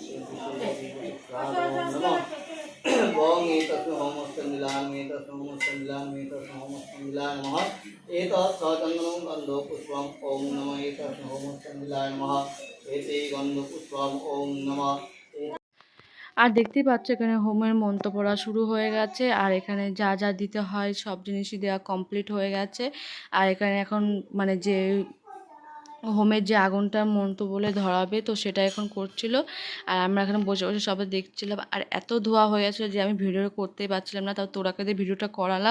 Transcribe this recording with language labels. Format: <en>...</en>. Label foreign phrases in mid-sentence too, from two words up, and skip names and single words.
<sa>नमः ओम एतस्मै होमस्तमिलान नमः एतत् सचन्दनं गन्धो पुष्पम् ओम नमः एतस्मै होमस्तमिलाय नमः एते गन्धो पुष्पम् ओम नमः।</sa> <bn>আর দেখতেই পাচ্ছ এখানে হোমের মন্ত্র পড়া শুরু হয়ে গেছে, আর এখানে যা যা দিতে হয় সব জিনিসই দেওয়া কমপ্লিট হয়ে গেছে। আর এখানে এখন মানে যে হোমের যে আগুনটা মন্ত্র বলে ধরাবে, তো সেটা এখন করছিল। আর আমরা এখানে বসে বসে সবাই দেখছিলাম। আর এত ধোয়া হয়ে গেছিলো যে আমি ভিডিও করতেই পারছিলাম না, তাও তোরাকে দিয়ে ভিডিওটা করালাম।</bn>